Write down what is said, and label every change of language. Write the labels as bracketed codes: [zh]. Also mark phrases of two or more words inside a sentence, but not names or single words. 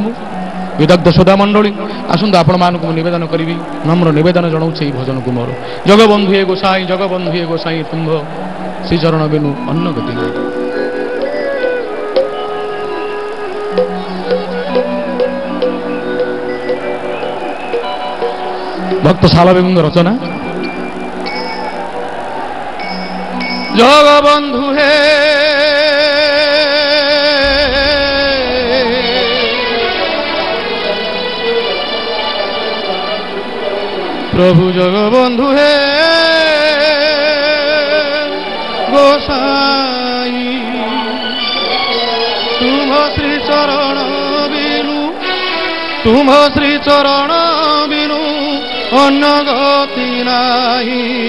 [or] ମୁଁ ବିଦଗ୍ଧ ଶ୍ରୋତା ମଣ୍ଡଳୀ ଆସନ୍ତୁ ଆପଣମାନଙ୍କୁ ମୁଁ ନିବେଦନ କରିବି ନମ୍ର ନିବେଦନ ଜଣାଉଛି ଏହି ଭଜନକୁ ମୋର ଜଗବନ୍ଧୁ ହେ ଗୋସାଇଁ ଜଗବନ୍ଧୁ ହେ ଗୋସାଇଁ ତୁମ୍ଭ ଶ୍ରୀଚରଣ ବିନୁ ଅନ୍ନ ଗତି ନାହିଁ। ଭକ୍ତ ଶାଲବେଗଙ୍କ ରଚନା। ଜଗବନ୍ଧୁ ହେ ପ୍ରଭୁ ଜଗବନ୍ଧୁ ହେ ଗୋସାଇଁ ତୁମ ଶ୍ରୀ ଚରଣ ବିନୁ ତୁମ ଶ୍ରୀ ଚରଣ ବିନୁ ଅନ୍ନ ଗତି ନାହିଁ।